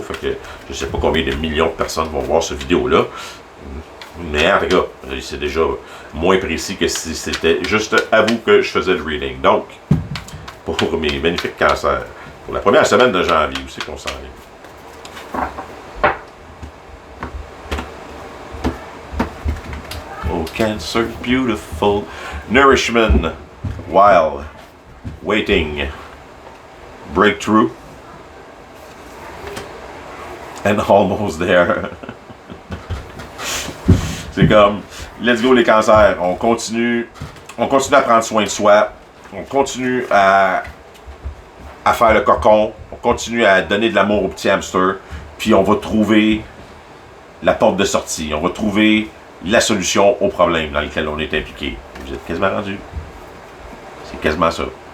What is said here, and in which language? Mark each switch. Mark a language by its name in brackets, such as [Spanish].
[French] Fait que je sais pas combien de millions de personnes vont voir cette vidéo-là. Mais en tout cas, c'est déjà moins précis que si c'était juste à vous que je faisais le reading. Donc, pour mes magnifiques cancers, pour la première semaine de janvier, où c'est qu'on s'en est? [English] Oh, Cancer, beautiful, nourishment, wild, waiting, breakthrough, and almost there. [French] C'est comme, [English] let's go [French] les cancers, on continue à prendre soin de soi, on continue à faire le cocon, on continue à donner de l'amour au petit hamster, puis on va trouver la porte de sortie, on va trouver la solution au problème dans lequel on est impliqué. Vous êtes quasiment rendu. C'est quasiment ça.